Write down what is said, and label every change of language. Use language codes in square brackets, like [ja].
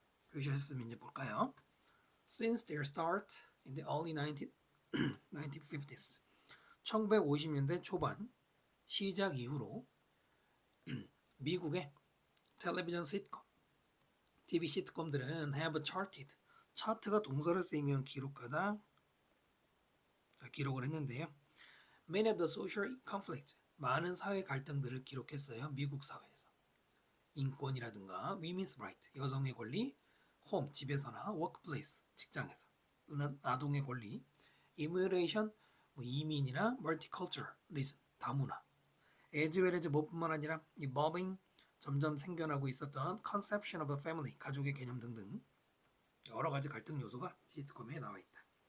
[ko] 표시하셨으면 이제 볼까요? Since their start in the early 1950s 1950년대 초반 시작 이후로 미국의 텔레비전 시트콤 TV 시트콤들은 have charted 차트가 동사로 쓰이면 기록하다 기록을 했는데요. [en] Many of the social conflicts 많은 사회 갈등들을 기록했어요. [ko] 미국 사회에서 인권이라든가 women's right 여성의 권리 home 집에서나 workplace 직장에서 또는 아동의 권리 immigration 이민이나 multiculturalism 다문화 as well as 뭐뿐만 아니라 evolving 점점 생겨나고 있었던 conception of a family 가족의 개념 등등 여러 가지 갈등 요소가 시트콤에 나와 있다.